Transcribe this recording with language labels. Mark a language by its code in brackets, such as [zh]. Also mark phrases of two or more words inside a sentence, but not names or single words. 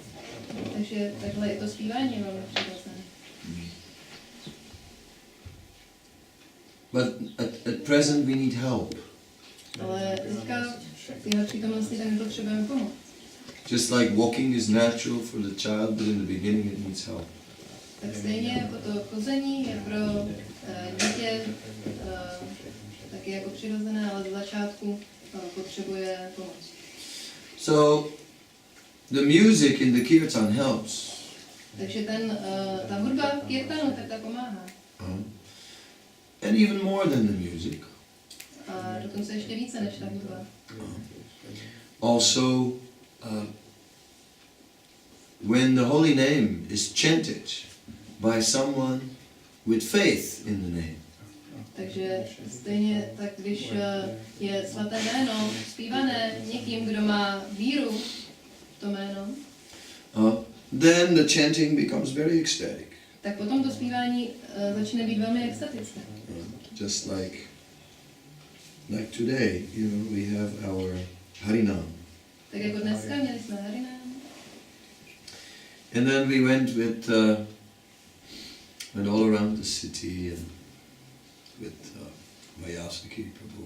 [cs] Takže takhle i to zpívání je velmi přirozené. [en] But at present we need help. [cs] Ale teďka v téhle přítomnosti tak potřebujeme pomoc. [en] Just like walking is natural for the child, but in the beginning it needs help. [cs] Tak stejně jako to chození je pro dítě taky jako přirozené, ale z začátku potřebuje pomoc. [en] So the music in the kirtan helps. [cs] Takže ta hudba v kirtanu tak ta pomáhá. [en] And even more than the music. [cs] A dokonce ještě více než ta hudba. [en] Also, when the holy name is chanted by someone with faith in the name. [cs] Takže stejně tak, když je svaté jméno zpívané někým, kdo má víru v to jméno, [en] then the chanting becomes very ecstatic. [cs] tak potom to zpívání začne být velmi extatické. [en] Just like today, you know, we have our Harinam. [cs] Tak jako dneska měli jsme Harinam. [en] And then we went went all around the city and with Mayasaki Prabhu.